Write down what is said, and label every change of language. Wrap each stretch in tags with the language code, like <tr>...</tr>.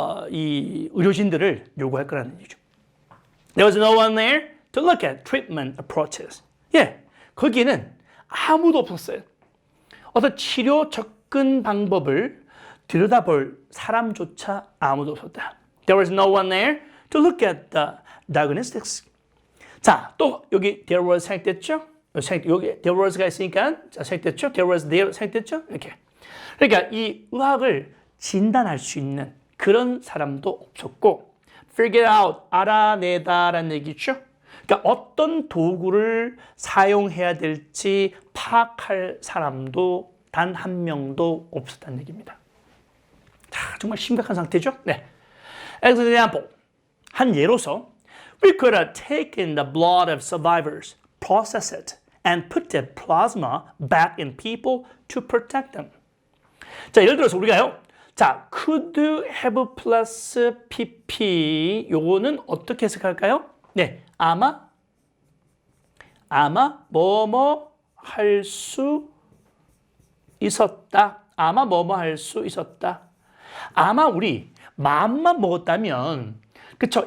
<ko>이 의료진들을 요구할 거라는 얘기죠.</ko> <en>There was no one there to look at treatment approaches.</en> <ko>예, 거기에는 아무도 없었어요. 어떤 치료 접근 방법을 들여다볼 사람조차 아무도 없었다.</ko> <en>There was no one there to look at the diagnostics.</en> <ko>자, 또 여기 there was 생략됐죠? 여기 there was가 있으니까 자, 생략됐죠? There was there 생략됐죠? 이렇게. 그러니까 이 의학을 진단할 수 있는 그런 사람도 없었고 figure out, 알아내다라는 얘기죠. 그러니까 어떤 도구를 사용해야 될지 파악할 사람도 단 한 명도 없었다는 얘기입니다. 자, 정말 심각한 상태죠? 네.</ko> <en>As an example,</en> <ko>한 예로서</ko> <en>we could have taken the blood of survivors, process it, and put the plasma back in people to protect them.</en> <ko>자, 예를 들어서 우리가요. 자, could have plus pp 요거는 어떻게 해석할까요? 네, 아마 뭐뭐 할 수 있었다. 아마 뭐뭐 할 수 있었다. 아마 우리 마음만 먹었다면 그쵸?</ko>